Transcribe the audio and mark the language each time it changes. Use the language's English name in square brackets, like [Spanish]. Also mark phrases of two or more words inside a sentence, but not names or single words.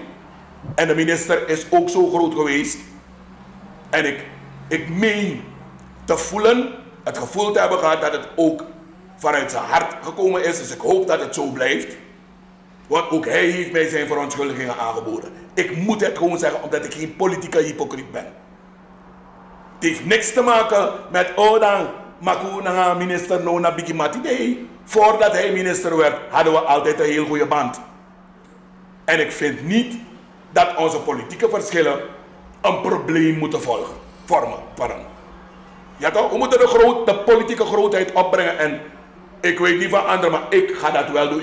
[Dutch] En de minister is ook zo groot geweest. En ik meen te voelen, het gevoel te hebben gehad dat het ook vanuit zijn hart gekomen is. Dus ik hoop dat het zo blijft. Want ook hij heeft mij zijn verontschuldigingen aangeboden. Ik moet het gewoon zeggen omdat ik geen politieke hypocriet ben. Het heeft niks te maken met dan [Sranan Tongo] Maku na minister no na Biki Mati. [Dutch] Nee, voordat hij minister werd hadden we altijd een heel goede band. En ik vind niet dat onze politieke verschillen een probleem moeten vormen. Ja toch? We moeten de politieke grootheid opbrengen en ik weet niet van anderen, maar ik ga dat wel doen.